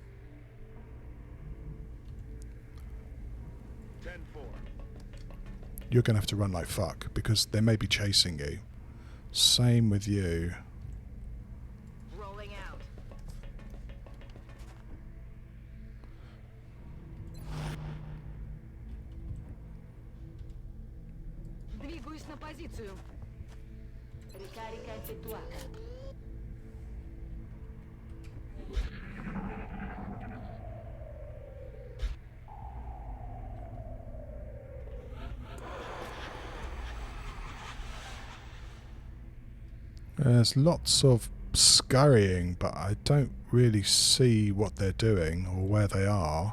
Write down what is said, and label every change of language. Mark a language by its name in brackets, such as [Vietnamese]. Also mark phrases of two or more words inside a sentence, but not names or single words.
[English] 10-4. You're going to have to run like fuck because they may be chasing you. Same with you. Rolling out. [Russian] Двигаюсь на позицию. [Italian] Ricarica effettuata. [English] There's lots of scurrying, but I don't really see what they're doing or where they are.